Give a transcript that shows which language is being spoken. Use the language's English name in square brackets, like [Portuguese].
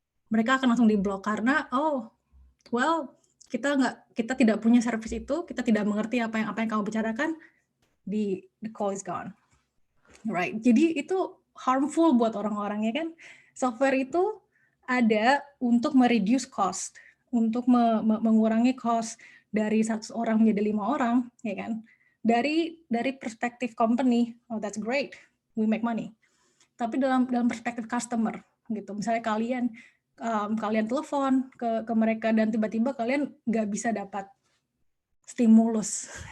[Indonesian] Mereka akan langsung diblok karena kita tidak punya service itu, kita tidak mengerti apa yang kamu bicarakan, [English] the call is gone. Right. [Indonesian] Jadi itu harmful buat orang-orang, ya kan? Software itu ada untuk mereduce cost, untuk mengurangi cost dari 100 orang menjadi 5 orang, ya kan? Dari perspektif [English] company, oh that's great, we make money. [Indonesian] Tapi dalam perspektif customer, gitu. Misalnya kalian telepon ke mereka dan tiba-tiba kalian nggak bisa dapat stimulus.